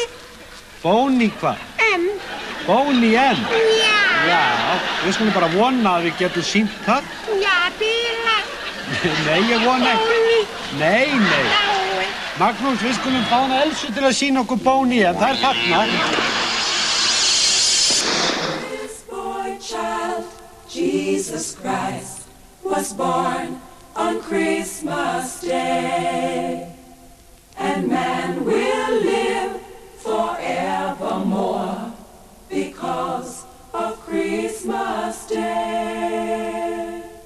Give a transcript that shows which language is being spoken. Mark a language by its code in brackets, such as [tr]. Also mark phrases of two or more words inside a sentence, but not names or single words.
[is] Bóni hvað? M. Bóni M? Já. Já, við skulum bara vona að við getum sýnt það. Já, bílar. Nei, ég vona ekki. Bóni. Nei. Magnús, við skulum fá hana Elsu til að sýna okkur Bóni M. Það er þarna. [en] This boy child, Jesus Christ, was born on Christmas Day. And man will live forevermore because of Christmas Day.